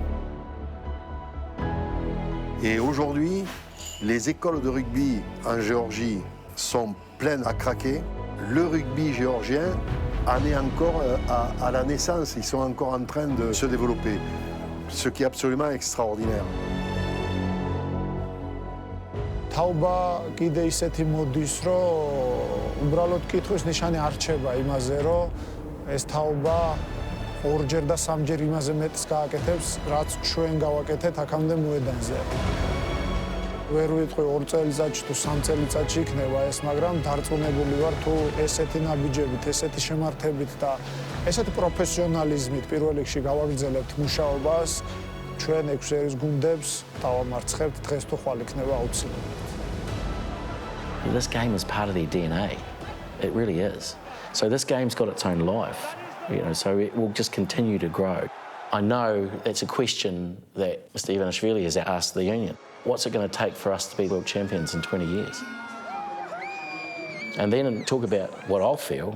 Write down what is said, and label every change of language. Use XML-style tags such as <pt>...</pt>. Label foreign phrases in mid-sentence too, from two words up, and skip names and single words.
<fr>Et aujourd'hui, les écoles de rugby en Géorgie sont pleines à craquer. Le rugby géorgien en est encore à la naissance, ils sont encore en train de se développer, ce qui est absolument extraordinaire.</fr> <ka>თაობა კიდე ისეთი მოდის, რომ უბრალოდ კითხვის ნიშანი არ რჩება იმაზე, რომ ეს თაობა ორჯერ და სამჯერ იმაზე მეტს გააკეთებს, რაც ჩვენ გავაკეთეთ აქამდე მოედანზე. ვერ ვიტყვი 2 წელიწადში თუ 3 წელიწადში იქნება ეს, მაგრამ დარწმუნებული ვარ თუ ესეთი ნაბიჯებით, ესეთი შემართებით და ესეთი პროფესიონალიზმით პირველ რიგში გავაგრძელებთ მუშაობას, ჩვენ 6 ერის გუნდებს დავამარცხებთ, დღეს თუ ხვალ იქნება აუცილებლად.</ka> <en>This game is part of their DNA. It really is. So this game's got its own life, so it will just continue to grow. I know that's a question that Mr. Ivanishvili has asked the union. What's it going to take for us to be world champions in 20 years? And then talk about what I'll feel.</en>